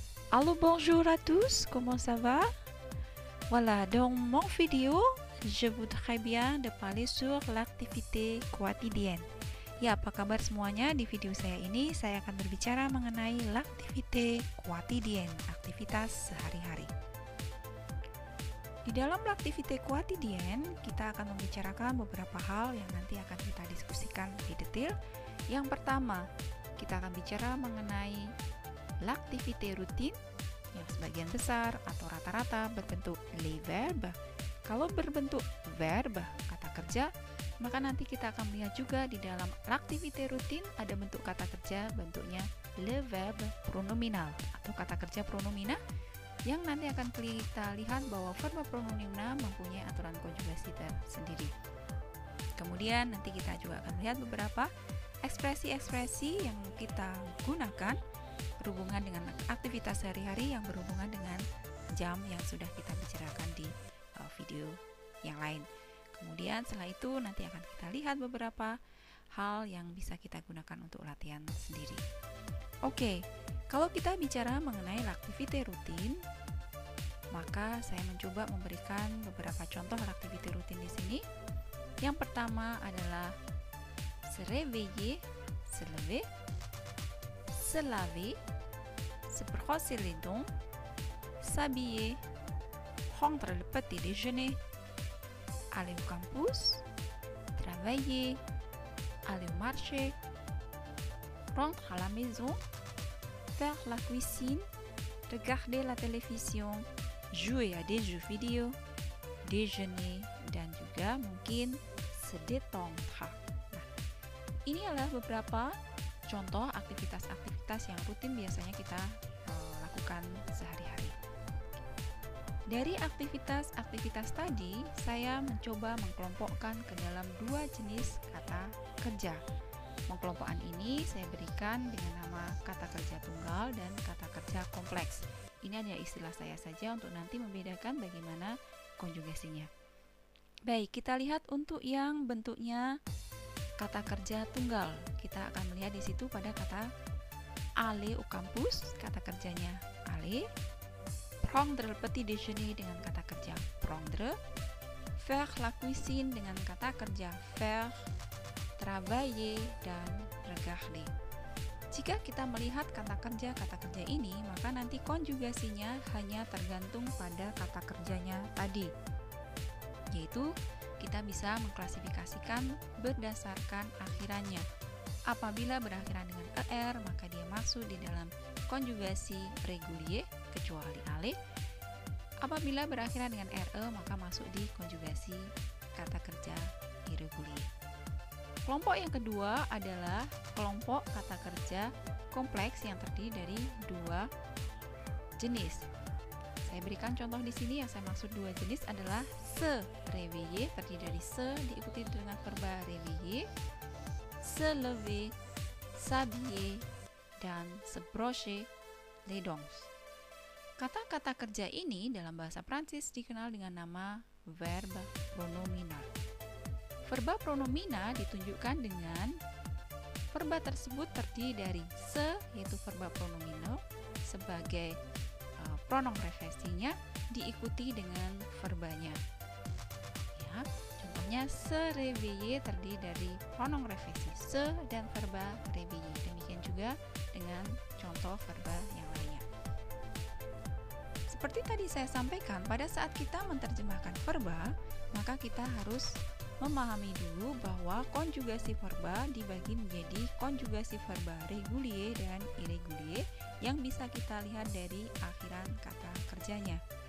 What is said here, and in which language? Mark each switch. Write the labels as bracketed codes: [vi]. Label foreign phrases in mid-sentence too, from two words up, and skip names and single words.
[fr] Allô, bonjour à tous, comment ça va? Voilà, dans mon vidéo, je voudrais bien de parler sur l'activité quotidienne. [id] Ya, apa kabar semuanya? Di video saya ini, saya akan berbicara mengenai [fr] l'activité quotidienne, [id] aktivitas sehari-hari. Di dalam [fr] l'activité quotidienne, [id] kita akan membicarakan beberapa hal yang nanti akan kita diskusikan lebih detail. Yang pertama, kita akan bicara mengenai [fr] l'activité routine, [id] yang sebagian besar atau rata-rata berbentuk [fr] les verbes. [id] Kalau berbentuk verb, kata kerja, maka nanti kita akan melihat juga di dalam [fr] l'activité routine [id] ada bentuk kata kerja bentuknya [fr] le verbe pronominal [id] atau kata kerja pronomina, yang nanti akan kita lihat bahwa verba pronomina mempunyai aturan konjugasi tersendiri. Kemudian nanti kita juga akan melihat beberapa ekspresi-ekspresi yang kita gunakan berhubungan dengan aktivitas sehari-hari yang berhubungan dengan jam yang sudah kita bicarakan di video yang lain. Kemudian setelah itu nanti akan kita lihat beberapa hal yang bisa kita gunakan untuk latihan sendiri. Oke, kalau kita bicara mengenai [fr] l'activité rutin, [id] maka saya mencoba memberikan beberapa contoh [fr] l'activité rutin [id] di sini. [fr] Yang pertama adalah se réveiller, se lever, se laver, se brosser les dents, s'habiller, prendre le petit déjeuner, aller au campus, travailler, aller au marché, rentrer à la maison, faire la cuisine, regarder la télévision, jouer à des jeux vidéo, déjeuner, [id] dan juga mungkin [fr] se détendre. [id] Nah, ini adalah beberapa contoh aktivitas-aktivitas yang rutin biasanya kita lakukan sehari-hari. Dari aktivitas-aktivitas tadi, saya mencoba mengkelompokkan ke dalam dua jenis kata kerja. Pengkelompokan ini saya berikan dengan nama kata kerja tunggal dan kata kerja kompleks. Ini hanya istilah saya saja untuk nanti membedakan bagaimana konjugasinya. Baik, kita lihat untuk yang bentuknya kata kerja tunggal. Kita akan melihat di situ pada kata [fr] aller au campus, [id] kata kerjanya aller. [fr] Prendre le petit déjeuner [id] dengan kata kerja prendre, [fr] faire la cuisine [id] dengan kata kerja faire, travailler, dan regarder. Jika kita melihat kata kerja ini, maka nanti konjugasinya hanya tergantung pada kata kerjanya tadi, yaitu kita bisa mengklasifikasikan berdasarkan akhirannya. Apabila berakhiran dengan er, maka dia masuk di dalam konjugasi régulier kecuali aller. Apabila berakhiran dengan re, maka masuk di konjugasi kata kerja irregulier. Kelompok yang kedua adalah kelompok kata kerja kompleks yang terdiri dari dua jenis. Saya berikan contoh di sini. Yang saya maksud dua jenis adalah [fr] se réveiller, [id] terdiri dari se diikuti dengan verba réveiller, [fr] se lever, s'habiller, [id] dan [fr] se brosser les dents. [id] Kata-kata kerja ini dalam bahasa Prancis dikenal dengan nama verba pronominal. Verba pronomina ditunjukkan dengan verba tersebut terdiri dari se, yaitu verba pronominal sebagai pronom refleksinya, diikuti dengan verbanya. Ya, contohnya [fr] se réveiller [id] terdiri dari pronom refleksi se dan verba réveiller. Demikian juga dengan contoh verba yang lainnya. Seperti tadi saya sampaikan, pada saat kita menerjemahkan verba, maka kita harus memahami dulu bahwa konjugasi verba dibagi menjadi konjugasi verba régulier dan irrégulier yang bisa kita lihat dari akhiran kata kerjanya.